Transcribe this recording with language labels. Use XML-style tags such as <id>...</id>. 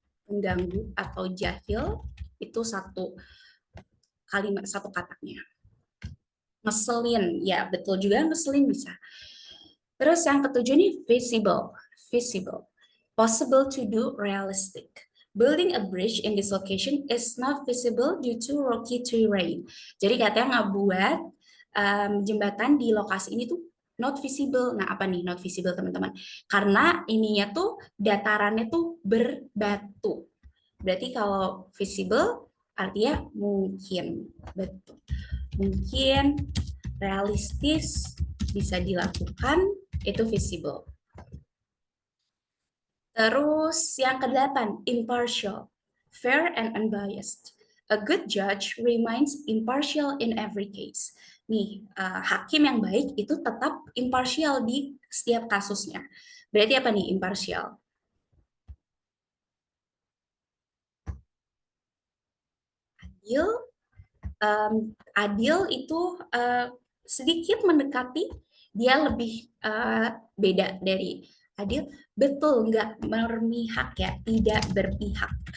<id>Mengganggu atau jahil itu satu kalimat, satu katanya. Ngeselin, ya betul juga ngeselin bisa. Terus yang ketujuh nih visible.</id> <en>Visible. Possible to do, realistic. Building a bridge in this location is not visible due to rocky terrain.</en> <id>Jadi katanya ngebuat jembatan di lokasi ini tuh not visible. Nah, apa nih not visible, teman-teman? Karena ininya tuh datarannya tuh berbatu. Berarti kalau visible artinya mungkin, betul. Mungkin, realistis, bisa dilakukan, itu visible. Terus yang kedelapan,</id> <en>impartial, fair and unbiased. A good judge remains impartial in every case.</en> <id>Nih, hakim yang baik itu tetap impartial di setiap kasusnya. Berarti apa nih impartial? Adil, adil itu sedikit mendekati, dia lebih beda dari adil, betul, nggak berpihak ya, tidak berpihak.</id>